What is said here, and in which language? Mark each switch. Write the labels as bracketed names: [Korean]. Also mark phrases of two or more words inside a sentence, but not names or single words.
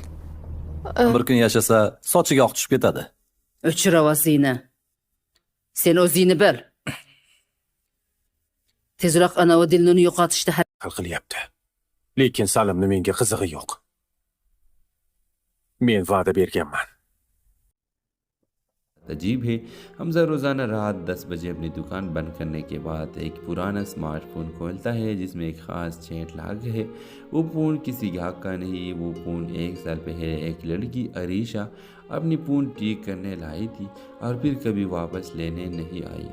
[Uzbek] Bir kun yashasa, sochiga oq tushib ketadi. O'chir ovozingni. Sen o'zingni bil. Tezroq anavi Dilnuni yo'qotishda Hal qilyapti. Lekin Salimni menga qizig'i yo'q. Men va'da berganman. [Hindi] अजीब है। हमजा रोज़ाना रात 10 बजे अपनी दुकान बंद करने के बाद एक पुराना स्मार्टफोन खोलता है जिसमें एक ख़ास [English] chat log [Hindi] है। वो फ़ोन किसी ग्राहक का नहीं, वो फ़ोन 1 साल पहले एक लड़की अरीशा अपनी फ़ोन ठीक करने लाई थी और फिर कभी वापस लेने नहीं आई।